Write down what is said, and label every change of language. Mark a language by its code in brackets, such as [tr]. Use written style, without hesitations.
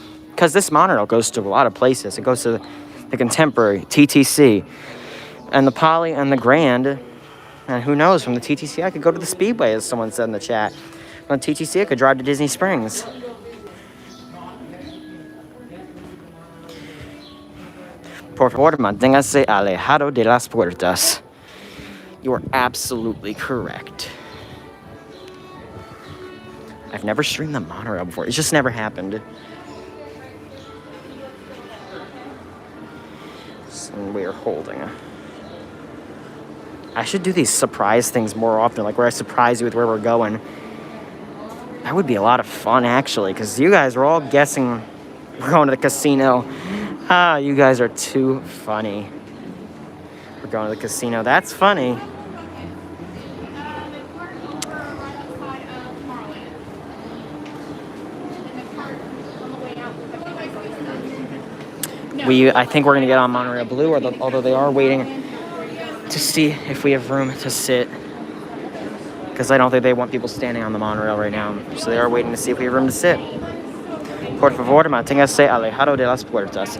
[en] Because this monorail goes to a lot of places. It goes to the Contemporary, TTC, and the Poly and the Grand. And who knows, from the TTC I could go to the Speedway, as someone said in the chat. From the TTC I could drive to Disney Springs. [es] Por favor, manténgase alejado de las puertas. [en] You are absolutely correct. I've never streamed the monorail before. It's just never happened. So we're holding. I should do these surprise things more often, like where I surprise you with where we're going. That would be a lot of fun, actually, because you guys are all guessing we're going to the casino. Ah, you guys are too funny. We're going to the casino. That's funny. I think we're going to get on Monorail Blue, although they are waiting to see if we have room to sit. Because I don't think they want people standing on the monorail right now. So they are waiting to see if we have room to sit. [es] Por favor, manténgase alejado de las puertas.